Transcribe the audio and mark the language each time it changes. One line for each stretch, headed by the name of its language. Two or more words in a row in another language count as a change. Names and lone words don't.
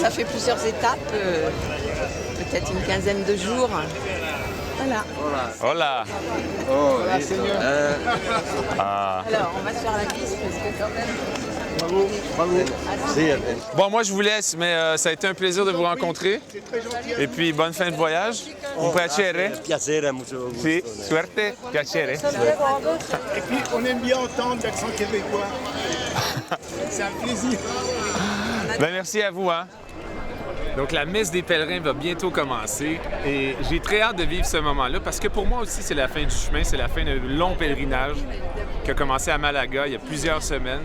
French: ça fait plusieurs étapes, peut-être une quinzaine de jours. Voilà. Hola! Voilà, Seigneur. Ah. Alors, on va se faire la bise parce que quand même... Bravo, bravo. Bon, moi, je vous laisse, mais ça a été un plaisir de vous rencontrer. C'est très gentil. Et puis, bonne fin de voyage.
Italian: Un piacere.
Spanish: Piacere, mucho gusto.
Italian: Sì, suerte, piacere.
French: Et puis, on aime bien entendre l'accent québécois. C'est un plaisir. Ben, merci à vous, hein. Donc, la messe des pèlerins va bientôt commencer et j'ai très hâte de vivre ce moment-là parce que pour moi aussi, c'est la fin du chemin, c'est la fin d'un long pèlerinage qui a commencé à Malaga il y a plusieurs semaines.